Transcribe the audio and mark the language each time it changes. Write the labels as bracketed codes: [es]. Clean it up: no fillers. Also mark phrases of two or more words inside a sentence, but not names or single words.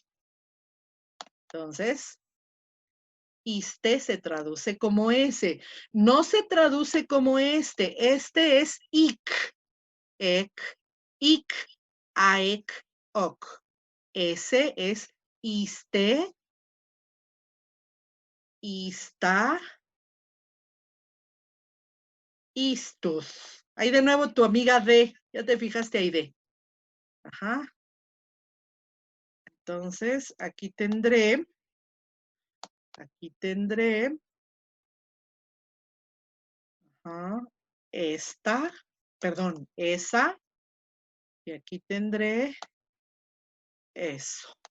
[es] Entonces, iste se traduce como ese. No se traduce como este. Este es [la] ik, ik, aek, ok. [es] Ese es [la] iste, ista, istus. [es] Ahí de nuevo tu amiga D. Ya te fijaste ahí D. Ajá. Entonces, aquí tendré, esta, perdón, esa, y aquí tendré eso.